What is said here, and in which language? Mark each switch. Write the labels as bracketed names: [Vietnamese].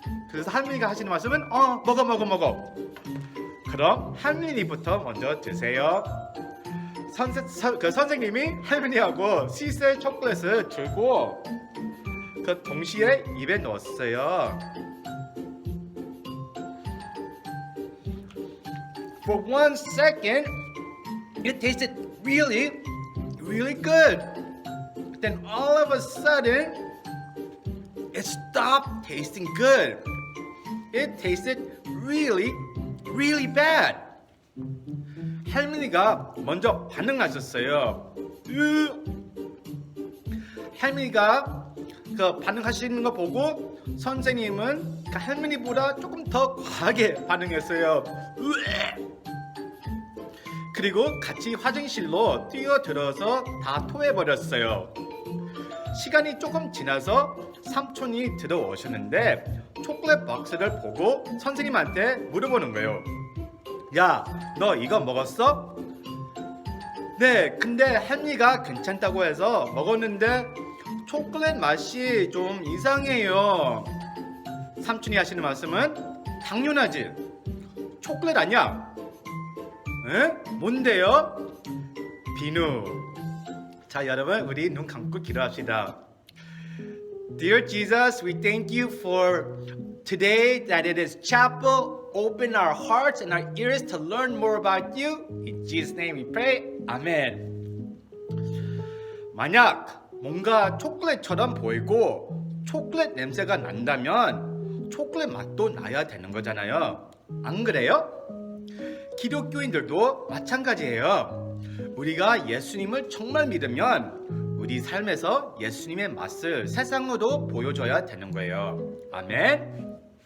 [Korean] 그래서 할머니가 하시는 말씀은 먹어. 그럼 할머니부터 먼저 드세요. 선생님이 할머니하고 시셀 초콜릿을 들고 그 동시에 입에 넣었어요. [English] For 1 second, it tasted really good. Then all of a sudden, it stopped tasting good. It tasted really bad. [Korean] 할머니가 먼저 반응하셨어요. 할머니가 그 반응하시는 거 보고 선생님은 그 할머니보다 조금 더 과하게 반응했어요. 그리고 같이 화장실로 뛰어들어서 다 토해버렸어요. 시간이 조금 지나서 삼촌이 들어오셨는데 초콜릿 박스를 보고 선생님한테 물어보는 거예요. 야, 너 이거 먹었어? 네, 근데 할미가 괜찮다고 해서 먹었는데 초콜릿 맛이 좀 이상해요. 삼촌이 하시는 말씀은 당연하지. 초콜릿 아니야. 에? 뭔데요? 비누. 자, 여러분, 우리 눈 감고 기도합시다. [English] Dear Jesus, we thank you for today that it is chapel. Open our hearts and our ears to learn more about you. In Jesus' name we pray. 아멘. [Korean] 만약 뭔가 초콜릿처럼 보이고 초콜릿 냄새가 난다면 초콜릿 맛도 나야 되는 거잖아요. 안 그래요? 기독교인들도 마찬가지예요. 우리가 예수님을 정말 믿으면 우리 삶에서 예수님의 맛을 세상으로 보여줘야 되는 거예요. 아멘.